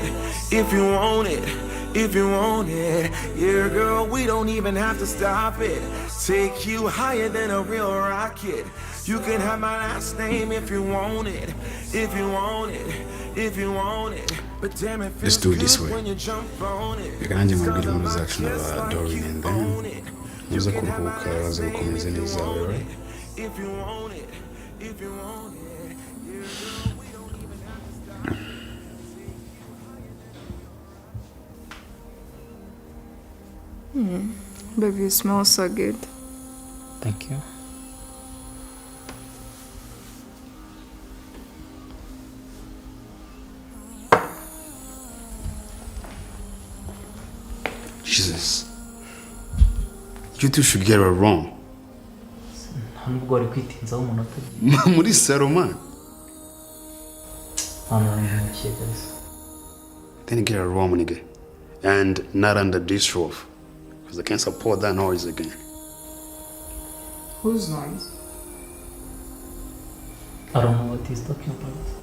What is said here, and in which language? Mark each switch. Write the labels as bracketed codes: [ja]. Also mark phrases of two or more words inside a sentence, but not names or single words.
[en] If you want it, if you want it. Yeah, girl, we don't even have to stop it. Take you higher than a real rocket. You can have my last name if you want it. If you want it, if you want it. But damn, it feels good when you jump on it. [rw] Reka nanjye mubwire inkuru zacu n'aba Doreen [en] and then [rw] muze kuruhuka baze gukomeza neza wewe. [en] If you want it, if you want it. Baby, you smell so good. Thank you. Jesus. You two should get her wrong. [rw] nubwo wari kwitinzaho umunota muri saro man. [en] Then get her wrong nigga. And not under this roof. Because I can't support that noise again. Whose noise? I don't know what he's talking about.